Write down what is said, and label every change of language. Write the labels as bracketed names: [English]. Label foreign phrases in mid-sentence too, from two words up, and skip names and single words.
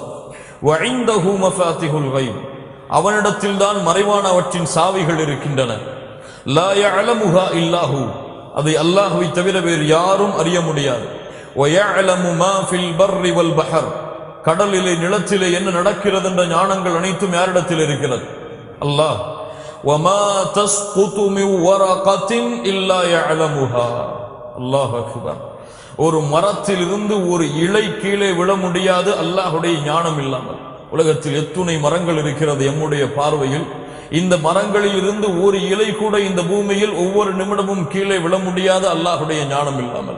[Arabic] وعنده مفاتح الغيب, [Tamil] அவனிடத்தில் தான் மறைவானவற்றின் சாவிகள் இருக்கின்றன. [Arabic] لا يعلمها إلا هو, [Tamil] அதை அல்லாஹ்வை தவிர வேறு யாரும் அறிய முடியாது. [Arabic] ويعلم ما في البر والبحر, [Tamil] கடலிலே நிலத்திலே என்ன நடக்கிறது என்ற ஞானங்கள் அனைத்தும் யாரிடத்தில் இருக்கிறது? அல்லாஹ். [Arabic] وَمَا تَسْقُطُ مِنْ وَرَقَةٍ إِلَّا يَعْلَمُهَا. الله أكبر. [Tamil] ஒரு மரத்தில் இருந்து ஒரு இலை கீழே விழ முடியாது அல்லாஹ்வுடைய ஞானம் இல்லாமல். உலகத்தில் எத்துணை மரங்கள் இருக்கிறது எம்முடைய பார்வையில். இந்த மரங்களில் இருந்து ஒரு இலை கூட இந்த பூமியில் ஒவ்வொரு நிமிடமும் கீழே விழ முடியாது அல்லாஹ்வுடைய ஞானம் இல்லாமல்.